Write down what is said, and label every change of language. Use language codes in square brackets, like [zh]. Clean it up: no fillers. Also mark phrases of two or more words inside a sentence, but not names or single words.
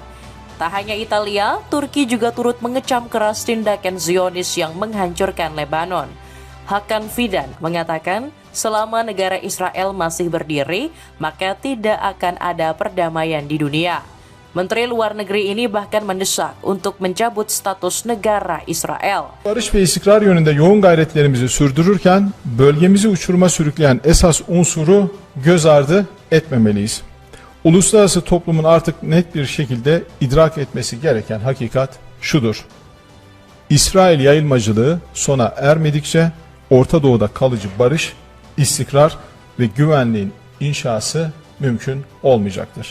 [id] Tak hanya Italia, Turki juga turut mengecam keras tindakan Zionis yang menghancurkan Lebanon. Hakan Fidan mengatakan, selama negara Israel masih berdiri, maka tidak akan ada perdamaian di dunia. Menteri Luar Negeri ini bahkan mendesak untuk mencabut status negara Israel. [tr] Barış ve istikrar yönünde yoğun gayretlerimizi sürdürürken bölgemizi uçuruma sürükleyen esas unsuru göz ardı etmemeliyiz. Uluslararası toplumun artık net bir şekilde idrak etmesi gereken hakikat şudur. İsrail yayılmacılığı sona ermedikçe Orta Doğu'da kalıcı barış, istikrar ve güvenliğin inşası mümkün olmayacaktır.